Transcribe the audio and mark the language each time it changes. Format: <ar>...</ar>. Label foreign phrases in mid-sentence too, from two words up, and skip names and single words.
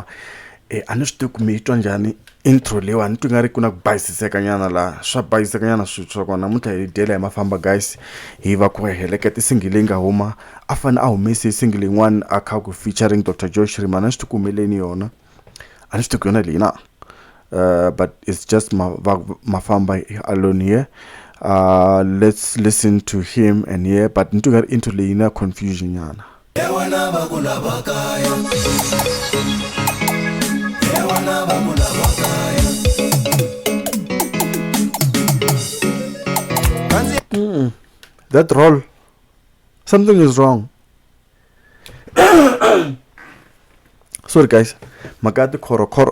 <ts>A ni swi tivi ku mi twa njhani intro leyiwani, ni twi nga ri ku na ku bayisiseka nyana laha, swa bayiseka nyana swilo swa kona. Namuntlha hi dyela hi Mafamba guys, hi va ku heleketa single leyi nga huma, a fanele a humese single yin'wana a kha ku featuring Dr. Shirimani. A ni swi tivi ku humeleni yona, a ni swi tivi ku yona leyi na,</ts> <en>but it's just Mafamba alone here. Let's listen to him and yeah, but</en> <ts>ni twi nga ri intro leyi na confusion nyana.</ts> <en>That roll, something is wrong. Sorry guys, magati koro.</en>